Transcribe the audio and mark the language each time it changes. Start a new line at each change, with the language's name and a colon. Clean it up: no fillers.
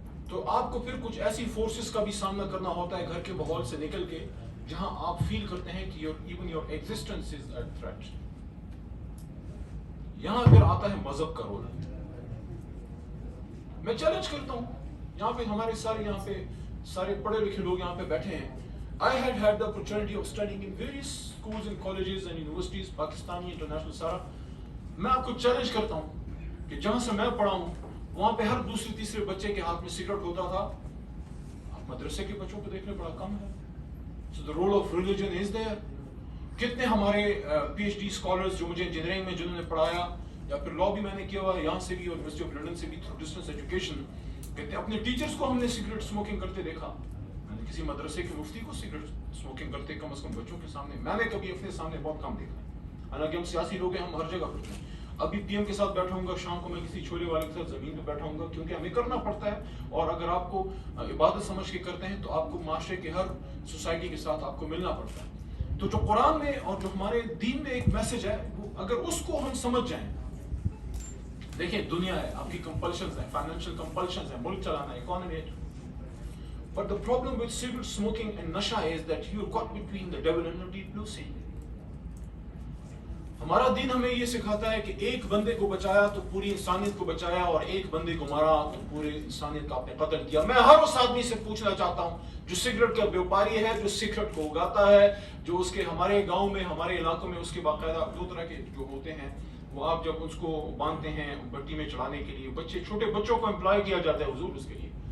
Urdu: تو آپ کو پھر کچھ ایسی فورسز کا بھی سامنا کرنا ہوتا ہے گھر کے ماحول سے نکل کے جہاں آپ فیل کرتے ہیں کہ
English: Even your existence is at threat.
Urdu: یہاں پھر آتا ہے مذہب کا رول. میں چیلنج کرتا ہوں، یہاں پہ ہمارے سارے پڑھے لکھے لوگ یہاں پہ بیٹھے ہیں.
English: I had the opportunity of studying in various schools and colleges and universities,
Urdu: Pakistani international سارا. میں آپ کو چیلنج کرتا ہوں کہ جہاں سے میں پڑھا ہوں وہاں پہ ہر دوسرے تیسرے بچے کے ہاتھ میں سگریٹ ہوتا تھا. آپ مدرسے کے بچوں کو دیکھنے بڑا کم ہے.
English: So the role of religion is there.
Urdu: کتنے ہمارے پی ایچ ڈی اسکالرز جو مجھے انجینئرنگ میں جنہوں نے پڑھایا یا پھر لا بھی میں نے کیا ہوا ہے یہاں سے بھی اور یونیورسٹی آف لنڈن سے بھی
English: through distance education,
Urdu: کہتے ہیں اپنے ٹیچرز کو ہم نے سگریٹ اسموکنگ کرتے دیکھا. میں نے کسی مدرسے کے مفتی کو سگریٹ اسموکنگ کرتے کم از کم بچوں کے سامنے میں نے کبھی اپنے سامنے بہت کم دیکھا ہے. حالانکہ ہم سیاسی لوگ ہیں, ہم ہر جگہ پڑھتے ہیں. ابھی پی ایم کے ساتھ بیٹھا ہوں گا, شام کو میں کسی چھولے والے کے ساتھ زمین پہ بیٹھا ہوں گا, کیونکہ ہمیں کرنا پڑتا ہے. اور اگر آپ کو عبادت سمجھ کے کرتے ہیں تو آپ کو معاشرے کے ہر سوسائٹی کے ساتھ آپ کو ملنا پڑتا ہے. تو جو قرآن میں اور جو ہمارے دین میں ایک میسج ہے, وہ اگر اس کو ہم سمجھ جائیں. دیکھیں دنیا ہے, آپ کی کمپلشنز ہیں, فائنینشیل کمپلشنز ہیں, ملک چلانا ہے, اکانومی ہے.
English: But the problem with cigarette smoking and nasha is that you're caught between the devil and the deep blue sea.
Urdu: ہمارا دین ہمیں یہ سکھاتا ہے کہ ایک بندے کو بچایا تو پوری انسانیت کو بچایا, اور ایک بندے کو مارا تو پوری انسانیت کا آپ نے قتل کیا. میں ہر اس آدمی سے پوچھنا چاہتا ہوں جو سگریٹ کا بیوپاری ہے, جو سگریٹ کو اگاتا ہے, جو اس کے ہمارے گاؤں میں, ہمارے علاقوں میں اس کے باقاعدہ 2 طرح کے جو ہوتے ہیں, وہ آپ جب اس کو باندھتے ہیں بٹی میں چڑھانے کے لیے, بچے چھوٹے بچوں کو امپلائی کیا جاتا ہے حضور اس کے لیے.